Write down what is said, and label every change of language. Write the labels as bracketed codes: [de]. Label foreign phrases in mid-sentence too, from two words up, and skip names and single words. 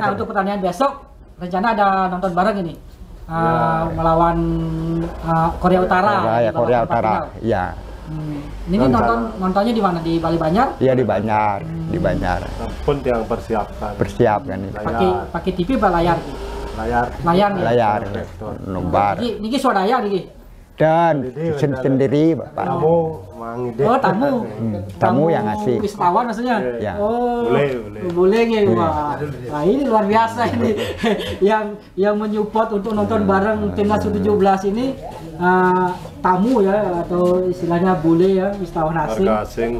[id] Nah, untuk pertandingan besok rencana ada nonton bareng ini melawan Korea Utara. Korea Utara. Iya. Ini nontonnya di mana? Di Bali Banjar? Iya di Banjar, di Banjar. Pun yang persiapkan Ini. Pakai TV apa layar? Layar. Layar. Nobar. [ban] Niki swadaya niki. [id] Dan sendiri Bapak. Tamu yang ngasih. Wisatawan maksudnya. Ya. Oh. Boleh gitu. Wah. Nah, ini luar biasa ini. yang menyupport untuk nonton bareng timnas U17 ini tamu ya, atau istilahnya bule ya, wisatawan asing.